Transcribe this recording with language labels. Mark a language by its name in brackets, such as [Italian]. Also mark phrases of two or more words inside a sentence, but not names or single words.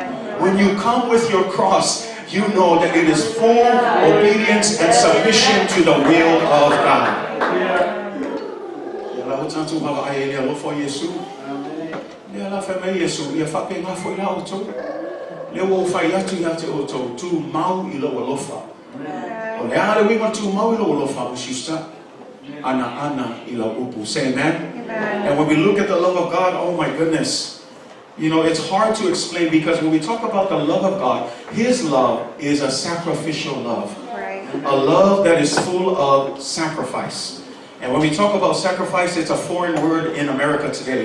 [English] When you come with your cross, you know that it is full obedience and submission to the will of God. [Samoan] Tumau Alofa. [English] We want [Samoan] Tumau Alofa. Ana ila upu. [English] Say amen. And when we look at the love of God, oh my goodness. You know, it's hard to explain because when we talk about the love of God, his love is a sacrificial love. A love that is full of sacrifice. And when we talk about sacrifice, it's a foreign word in America today.